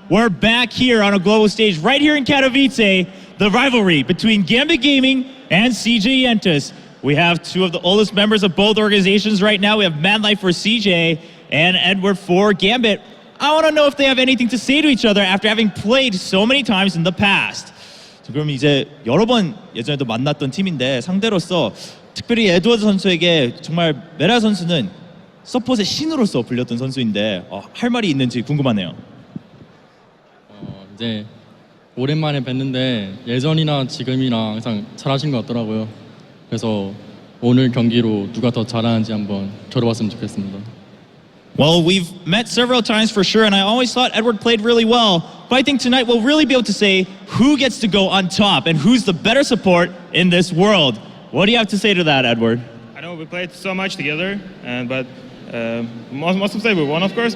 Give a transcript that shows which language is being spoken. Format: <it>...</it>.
<en>We're back here on a global stage right here in Katowice, the rivalry between Gambit Gaming and CJ Yentus. We have two of the oldest members of both organizations right now. We have Mad Life for CJ and Edward for Gambit. I want to know if they have anything to say to each other after having played so many times in the past.</en> <ko>그럼 이제 여러 번 예전에도 만났던 팀인데 상대로서 특별히 에드워드 선수에게 정말 메라 선수는 서폿의 신으로서 불렸던 선수인데 할 말이 있는지 궁금하네요. 이제 오랜만에 뵀는데 예전이나 지금이나 항상 잘하신 것 같더라고요. 그래서 오늘 경기로 누가 더 잘하는지 한번 겨뤄봤으면 좋겠습니다.</ko> <en>Well, we've met several times for sure, and I always thought Edward played really well. But I think tonight we'll really be able to say who gets to go on top and who's the better support in this world. What do you have to say to that, Edward? I know we played so much together, but most of the time we won, of course.</en>